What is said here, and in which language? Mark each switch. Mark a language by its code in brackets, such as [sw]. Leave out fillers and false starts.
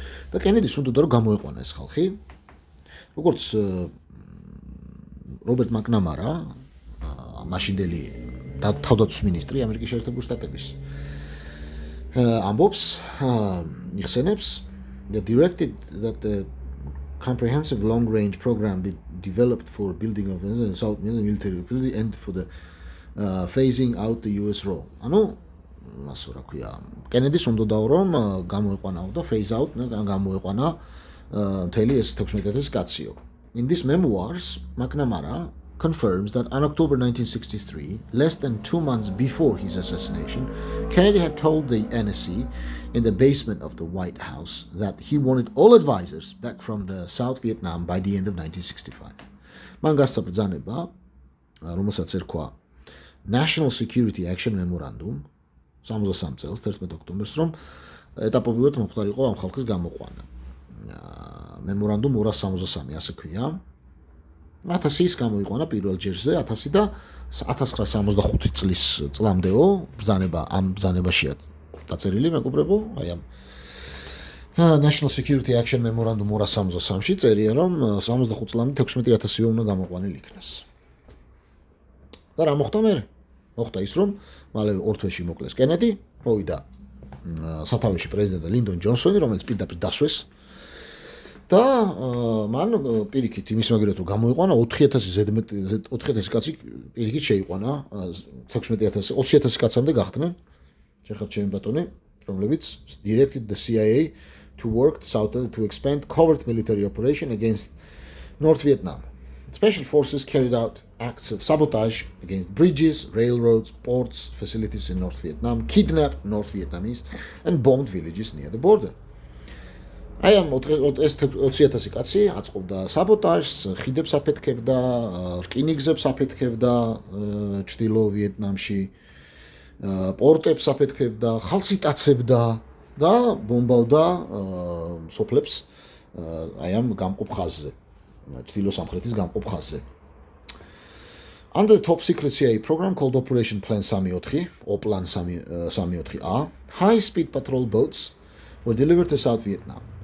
[ka] და კენედის უნდოდა რომ გამოეყვანა ეს ხალხი. როგორც რობერტ მაკნამარა, მაშინდელი თავდაცვის მინისტრი ამერიკის შეერთებულ შტატების, ამბობს, იხსენებს, [en] that directed that the comprehensive long-range program be developed for building of South military capability and for the phasing out the US role. [ka] ანუ ასე რა ქვია, კენედის უნდოდა რომ გამოეყვანაო და [en] phase out [ka] გამოეყვანა მთელი ეს 16000 კაციო. [en] In these memoirs, McNamara confirms that on October 1963, less than 2 months before his assassination, Kennedy had told the NSC in the basement of the White House that he wanted all advisors back from the South Vietnam by the end of 1965. [ka] მან გასცა ბრძანება, რომელსაც ერქვა National Security Action Memorandum 63 წელს 11 ოქტომბერს, რომ ეტაპობრივად მომხდარიყო ამ ხალხის გამოყვანა. მემორანდუმ 263 ასე ქვია. 1000-ის გამოიყვანა პირველ ჯერზე, 1000 და 1965 წლის წლამდეო ბრძანება ამ ბრძანებაშია დაწერილი, მეგობრებო, აი ამ National Security Action Memorandum 263-ში წერია, რომ 65 წლამდე 16000 უნდა გამოყვანილ იქნას. და რა მოხდა მერე? მოხდა ის, რომ მალევე ორ თვეში მოკლეს კენედი, მოვიდა სათავეში პრეზიდენტი ლინდონ ჯონსონი, რომელიც პირდაპირ დასვეს და მან პირიქით იმის მაგერად რომ გამოიყვანა 4000 ზედმეტი 4000 კაცი პირიქით შეიყვანა 16000 20000 კაცამდე გახდნენ შეხარ ჩემი ბატონი, რომლებიც [en] directed the CIA to work south to expand covert military operation against North Vietnam. Special forces carried out acts of sabotage against bridges, railroads, ports, facilities in North Vietnam, kidnapped North Vietnamese and bombed villages near the border. [ka] აი ამ 20000 კაცი აწყობდა საბოტაჟს, ხიდებს აფეთქებდა, რკინიგზებს აფეთქებდა ჩრდილო ვიეტნამში, პორტებს აფეთქებდა, ხალხს იტაცებდა და ბომბავდა სოფლებს აი ამ გამყოფ ხაზზე, ჩრდილო სამხრეთის გამყოფ ხაზზე. [en] Under the top secret CIA program called Operation Plan 34, Oplan 34A, high-speed patrol boats were delivered to South Vietnam.